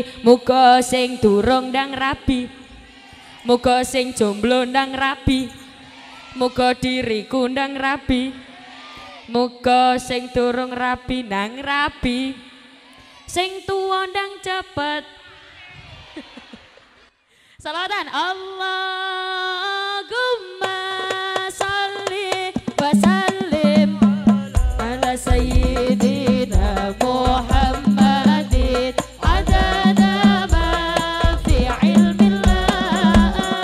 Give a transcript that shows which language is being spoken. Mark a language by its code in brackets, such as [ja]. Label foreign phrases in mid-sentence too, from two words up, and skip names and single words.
[jv] Muga sing durung ndang rabi, muga sing jomblo ndang rabi, muga diriku ndang rabi, muga sing durung rabi ndang rabi, sing tuwa ndang cepet. [ar] Salawatan اللهم صل وسلم على سيدنا محمد عدد ما في علم الله.